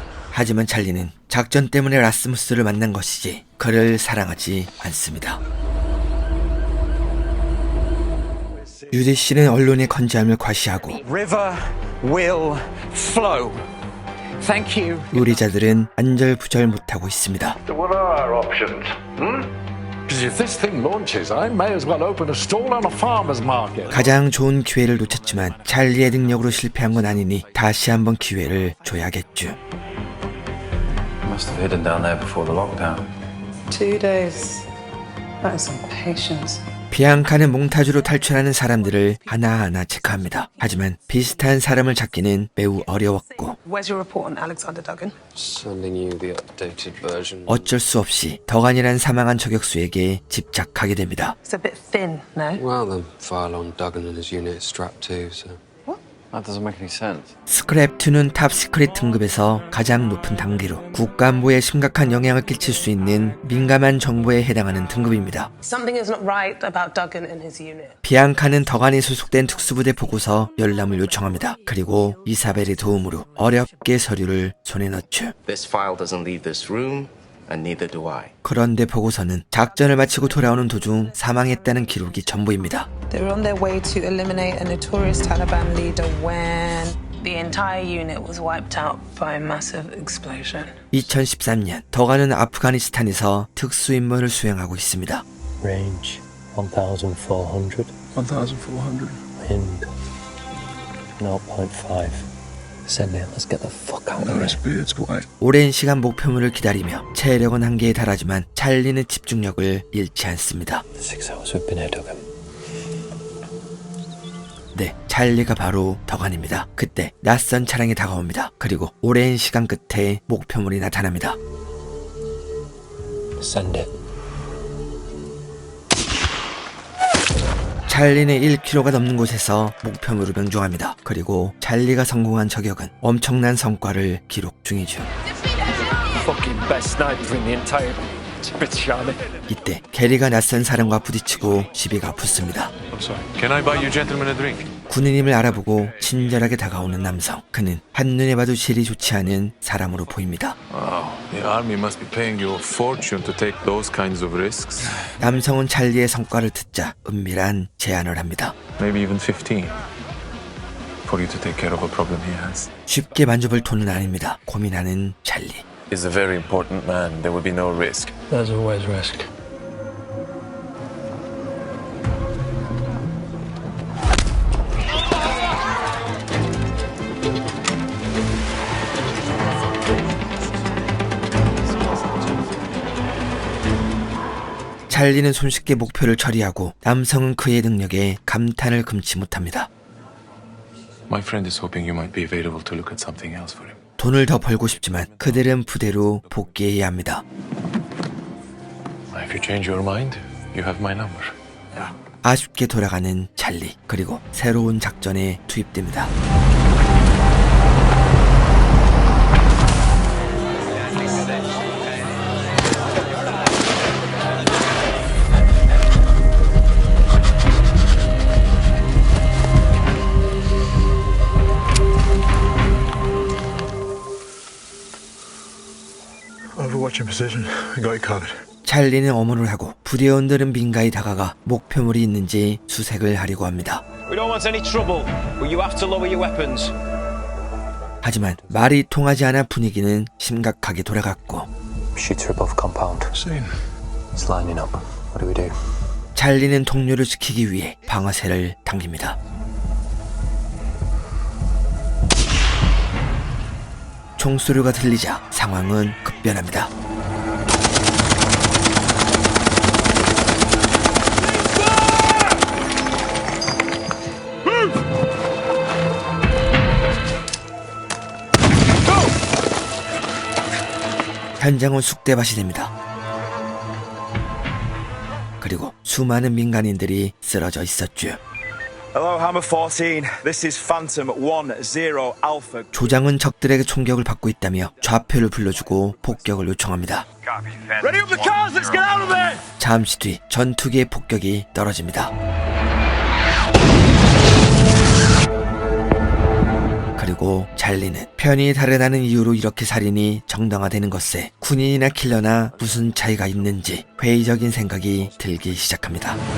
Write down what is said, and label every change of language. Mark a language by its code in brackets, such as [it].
[ko] 하지만 찰리는 작전 때문에 라스무스를 만난 것이지 그를 사랑하지 않습니다. 유디 씨는 언론의 건재함을 과시하고 [en] River will flow. Thank you. [ko] 요리자들은 안절부절 못하고 있습니다. [en] So what are our options? Because if this thing launches, I may as well open a stall on a farmer's market. [ko] 가장 좋은 기회를 놓쳤지만 찰리의 능력으로 실패한 건 아니니 다시 한번 기회를 줘야겠죠. [en] Must have hidden down there before the lockdown. 2 days. That is some patience. [ko] 비앙카는 몽타주로 탈출하는 사람들을 하나하나 체크합니다. 하지만 비슷한 사람을 찾기는 매우 어려웠고 [en] Where's your report on Alexander Duggan? Sending you the updated version. [ko] 어쩔 수 없이 더간이란 사망한 저격수에게 집착하게 됩니다. [en] It's a bit thin, no? Well, the file on Duggan and his unit is strapped too, so. That doesn't make any sense. [ko] 스크랩2는 탑 시크릿 등급에서 가장 높은 단계로 국가안보에 심각한 영향을 끼칠 수 있는 민감한 정보에 해당하는 등급입니다. [en] Something is not right about Duggan and his unit. [ko] 비앙카는 더간이 소속된 특수부대 보고서 열람을 요청합니다. 그리고 이사벨의 도움으로 어렵게 서류를 손에 넣죠. [en] This file doesn't leave this room, and neither do I. [ko] 그런데 보고서는 작전을 마치고 돌아오는 도중 사망했다는 기록이 전부입니다. [en] They were on their way to eliminate a notorious Taliban leader when the entire unit was wiped out by a massive explosion. [ko] 2013년 더간은 아프가니스탄에서 특수임무를 수행하고 있습니다. [en] Range 1,400. 1,400. Wind 0.5. Send it. Let's get the fuck out of here. [ko] 오랜 시간 목표물을 기다리며 체력은 한계에 달하지만 찰리는 집중력을 잃지 않습니다. [en] 6 hours we've been here, Duggan. [ko] 네, 찰리가 바로 더간입니다. 그때 낯선 차량이 다가옵니다. 그리고 오랜 시간 끝에 목표물이 나타납니다. [en] Send it. [ko] 찰리는 1km가 넘는 곳에서 목표물을 명중합니다. 그리고 찰리가 성공한 저격은 엄청난 성과를 기록 중이죠. [en] Fucking best sniper in the entire British army. [ko] 이때 게리가 낯선 사람과 부딪히고 시비가 붙습니다. [en] I'm sorry. Can I buy you gentlemen a drink? [ko] 군인임을 알아보고 친절하게 다가오는 남성. 그는 한눈에 봐도 질이 좋지 않은 사람으로 보입니다. [en] Wow, the army must be paying you a fortune to take those kinds of risks. [ko] 남성은 찰리의 성과를 듣자 은밀한 제안을 합니다. [en] Maybe even 15. For you to take care of a problem he has. [ko] 쉽게 만져볼 돈은 아닙니다. 고민하는 찰리. [en] He's a very important man. There will be no risk. There's always risk. [ko] 찰리는 손쉽게 목표를 처리하고 남성은 그의 능력에 감탄을 금치 못합니다. [en] My friend is hoping you might be available to look at something else for him. [ko] 돈을 더 벌고 싶지만 그들은 부대로 복귀해야 합니다. [en] If you change your mind, you have my number. [ko] 아쉽게 돌아가는 찰리. 그리고 새로운 작전에 투입됩니다. [en] Overwatching position. We got you covered. [ko] 찰리는 엄호를 하고 부대원들은 민가히 다가가 목표물이 있는지 수색을 하려고 합니다. [en] We don't want any trouble, but you have to lower your weapons. [ko] 하지만 말이 통하지 않아 분위기는 심각하게 돌아갔고 [en] Shooter above compound. Seen. It's lining up. What do we do? [ko] 찰리는 동료를 지키기 위해 방아쇠를 당깁니다. 총소리가 들리자 상황은 급변합니다. 현장은 쑥대밭이 됩니다. 그리고 수많은 민간인들이 쓰러져 있었죠. [en] Hello, Hammer 14. This is Phantom 10 Alpha. [ko] 조장은 적들에게 총격을 받고 있다며 좌표를 불러주고 폭격을 요청합니다. [en] Ready up the cars, let's get out of there! [ko] 잠시 뒤 전투기의 폭격이 떨어집니다. 그리고 찰리는 편이 다르다는 이유로 이렇게 살인이 정당화되는 것에 군인이나 킬러나 무슨 차이가 있는지 회의적인 생각이 들기 시작합니다.